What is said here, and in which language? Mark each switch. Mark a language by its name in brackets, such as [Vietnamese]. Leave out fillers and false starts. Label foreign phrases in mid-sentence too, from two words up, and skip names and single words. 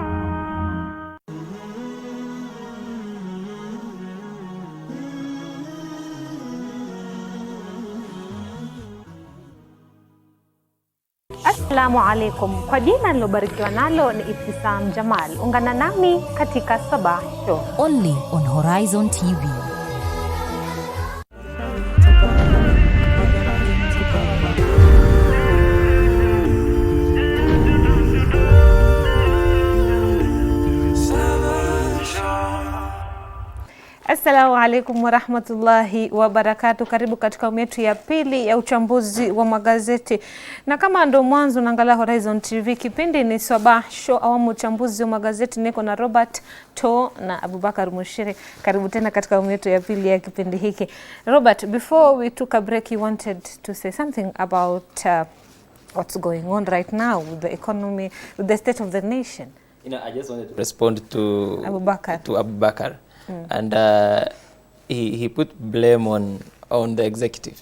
[Arabic] السلام عليكم. [Swahili] Kwa jina nilobarikiwa nalo ni Ibtisam Jamal. Ungana nami katika Sabah Show. [English] Only on Horizon TV. [Arabic] السلام عليكم ورحمة الله وبركاته. [Swahili] Karibu katika awamu yetu ya pili ya uchambuzi wa magazeti. Na kama ndo mwanzo unaangalia Horizon TV, kipindi ni Sabah Show, awamu uchambuzi wa magazeti. Niko na Robert To na Abubakar Mushiri. Karibu tena katika awamu yetu ya pili ya kipindi hiki. [English] Robert, before we took a break, you wanted to say something about what's going on right now with the economy, with the state of the nation. You know, I just wanted to respond to Abubakar. And he put blame on the executive.